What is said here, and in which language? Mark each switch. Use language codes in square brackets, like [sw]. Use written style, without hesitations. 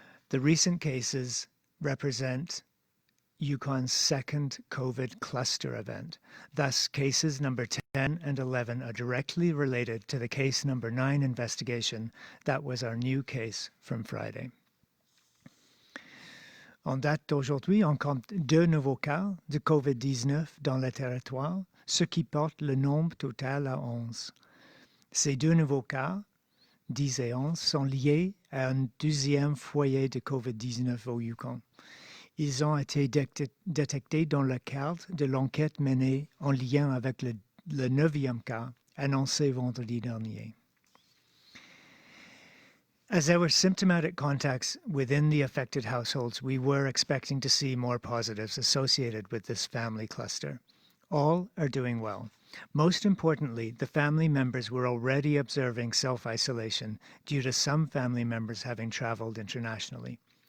[en] The recent cases represent Yukon's second COVID cluster event. Thus, cases number 10 and 11 are directly related to the case number 9 investigation that was our new case from Friday. [fr] En date d'aujourd'hui, on compte 2 nouveaux cas de COVID-19 dans le territoire, ce qui porte le nombre total à 11. Ces 2 nouveaux cas, 10 et 11, sont liés à un 2e foyer de COVID-19 au Yukon. Ils ont été détectés dans le cadre de l'enquête menée en lien avec le 9e cas annoncé vendredi dernier. [en] As there were symptomatic contacts within the affected households, we were expecting to see more positives associated with this family cluster. All are doing well. Most importantly, the family members were already observing self-isolation due to some family members having traveled internationally.